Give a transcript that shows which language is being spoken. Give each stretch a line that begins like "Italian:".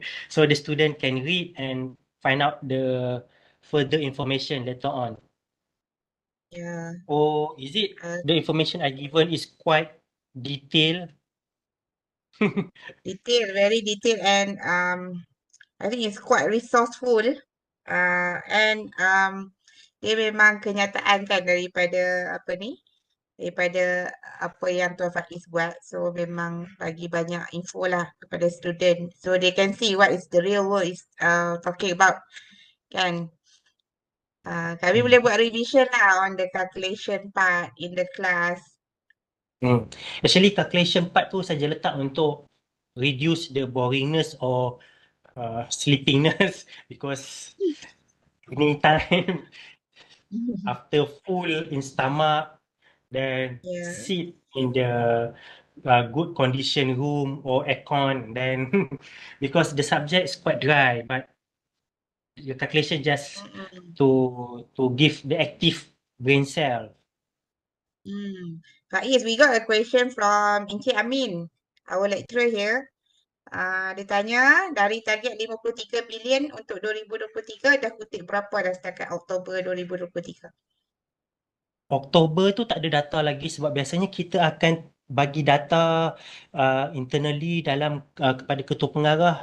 English: So the student can read and find out the further information later on. Yeah. Or is it the information I given is quite detailed? Very detailed, and I think it's quite resourceful.
Malay: And dia memang kenyataan kan daripada daripada apa yang Tuan Faiz buat.
English: So
Malay: memang bagi banyak
English: info
Malay: lah kepada
English: student, so they can see what is the real world is talking about kan.
Malay: Kami boleh buat
English: revision lah on the calculation part in the class. Actually, calculation part
Malay: tu saja letak untuk
English: reduce the boringness or sleepiness because evening time after full in stomach, then Yeah. sit in the good condition room or aircon, then because the subject is quite dry, but your calculation just to give the active brain cell. Faiz, we got a question from Encik Amin, our lecturer here.
Malay: Dia tanya, dari target 53 bilion untuk 2023, dah kutip berapa dah setakat Oktober 2023? Oktober tu tak ada data lagi sebab biasanya kita akan bagi data internally dalam kepada ketua pengarah.